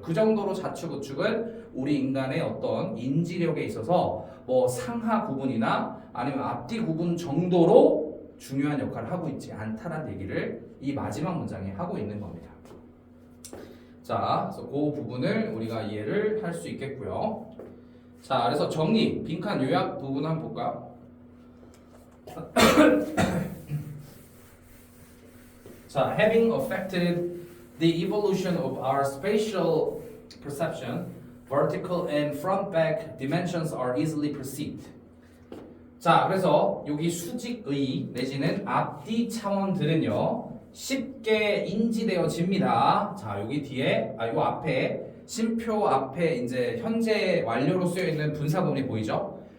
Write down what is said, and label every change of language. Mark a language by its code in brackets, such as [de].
[ko] 그 정도로 좌측 우측은 우리 인간의 어떤 인지력에 있어서 뭐 상하 구분이나 아니면 앞뒤 구분 정도로 중요한 역할을 하고 있지 않다는 얘기를 이 마지막 문장에 하고 있는 겁니다. 자, 그래서 그 부분을 우리가 이해를 할 수 있겠고요. 자, 그래서 정리, 빈칸 요약 부분 한번 볼까요? [en] 자, having affected the evolution of our spatial perception, vertical and front-back dimensions are easily perceived. [ko] 자, 그래서 여기 수직의 내지는 앞뒤 차원들은요 쉽게 인지되어집니다. 자, 여기 뒤에 요 앞에 심표 앞에 이제 현재 완료로 쓰여 있는 분사 부분이 보이죠?